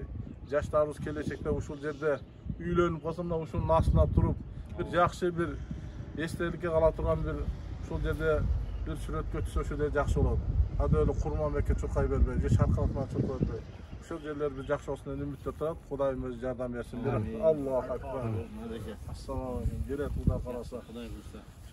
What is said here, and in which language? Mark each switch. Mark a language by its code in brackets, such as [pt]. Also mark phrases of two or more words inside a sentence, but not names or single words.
[ky] Жаштарыбыз келечекте ушул жерде үйлөнүп калса мына ушунун астына туруп, бир жакшы бир естеликке кала турган бир ушул жерде бир сүрөткө түшөшү да жакшы болот. Ада эле курма меке чуркай бербей, же шаркалатма чуркай бербей. Ушул жерлер бир жакшы болсун деп үмүттө турат. Кудайым өзү жардам берсин. [ar] الله أكبر. السلام عليكم. [ky] Келет Кудай кааласа.